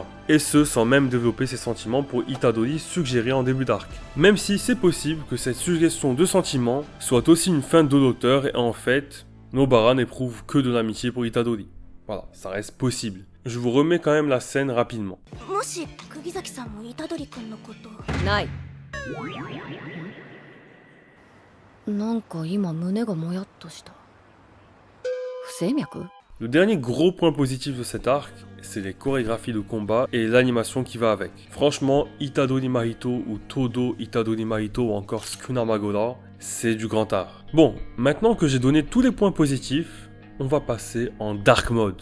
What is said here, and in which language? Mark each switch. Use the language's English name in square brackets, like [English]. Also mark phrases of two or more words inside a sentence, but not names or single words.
[French] Et ce, sans même développer ses sentiments pour Itadori suggérés en début d'arc. Même si c'est possible que cette suggestion de sentiments soit aussi une feinte de l'auteur et en fait, Nobara n'éprouve que de l'amitié pour Itadori. Voilà, ça reste possible. Je vous remets quand même la scène rapidement. [Japanese] なんか今胸がもやっとした。不整脈？ [French] Le dernier gros point positif de cet arc, c'est les chorégraphies de combat et l'animation qui va avec. Franchement, Itadori Mahito ou Todo Itadori Mahito ou encore Sukuna Magoda, c'est du grand art. Bon, maintenant que j'ai donné tous les points positifs, on va passer en [English] dark mode.